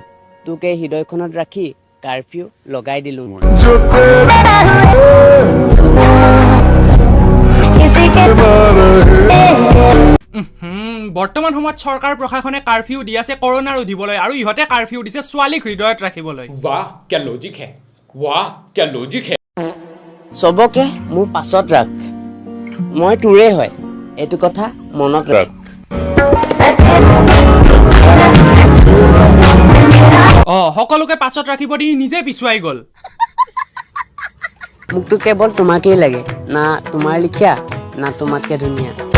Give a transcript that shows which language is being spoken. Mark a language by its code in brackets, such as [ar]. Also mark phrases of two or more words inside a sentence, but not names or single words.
[as] তোক এই হৃদয়খনত ৰাখি কাৰফিউ লগাই দিলোঁ মই। বৰ্তমান সময়ত চৰকাৰ প্ৰশাসনে কাৰফিউ দি আছে কৰোণা ৰোধিবলৈ, আৰু ইহঁতে কাৰফিউ দিছে ছোৱালীক হৃদয়ত ৰাখিবলৈ। [hi] वाह क्या लॉजिक है, वाह क्या लॉजिक है। [as] চবকে মোৰ পাছত ৰাখ, মই তোৰে হয়, এইটো কথা মনত ৰাখ। সকলোকে পাছত ৰাখিব দি নিজে পিছুৱাই গ'ল। মোকতো কেৱল তোমাকেই লাগে, না তোমাৰ লিখীয়া না তোমাতকে ধুনীয়া।